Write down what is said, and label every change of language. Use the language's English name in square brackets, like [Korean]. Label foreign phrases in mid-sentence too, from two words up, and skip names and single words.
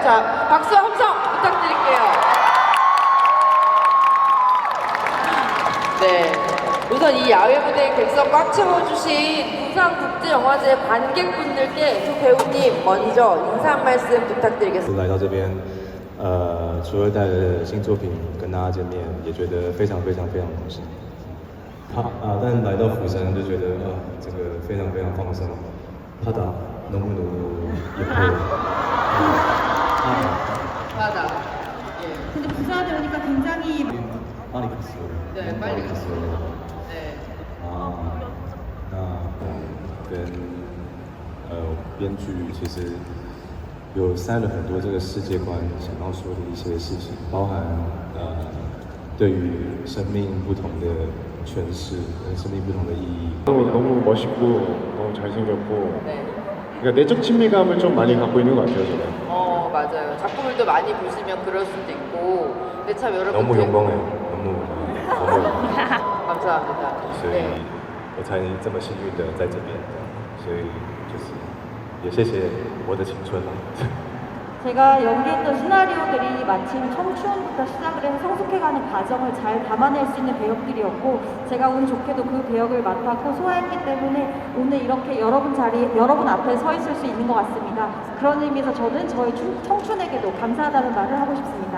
[Korean] 자, 박수 함성 부탁드릴게요. 네, 우선 이 야외 무대의 객석 꽉 채워주신 부산국제영화제 관객분들께 두 배우님 먼저 인사 한 말씀 부탁드리겠습니다. [Chinese] 来到这边，除了带着新作品跟大家见面，也觉得非常荣幸。但来到釜山就觉得这个非常放松。 [Korean] 바다 너무 예뻐요. 바다. 예. 근데 부산에 오니까 굉장히 빨리 갔어요. 네, 빨리 갔어요. 네. [Chinese] 那跟编剧其实有塞了很多这个世界观想要说的一些事情，包含对于生命不同的诠释跟生命不同的意义。 [Korean] 너무 멋있고 너무 잘생겼고 네. 그러니까 내적 친밀감을 좀 많이 갖고 있는 것 같아요, 저는. 맞아요. 작품을 또 많이 보시면 그럴 수도 있고. 근데 참 여러분 너무 영광해요. 너무 감사합니다. [Chinese] 所以 [Korean] 네. [Chinese] 我才这么幸运的在这边，所以就是也谢谢我的青春了。 [Korean] 제가 연기했던 시나리오들이 마침 청춘부터 시작을 해서 성숙해가는 과정을 잘 담아낼 수 있는 배역들이었고 제가 운 좋게도 그 배역을 맡았고 소화했기 때문에 오늘 이렇게 여러분 앞에 서 있을 수 있는 것 같습니다. 그런 의미에서 저는 저희 청춘에게도 감사하다는 말을 하고 싶습니다.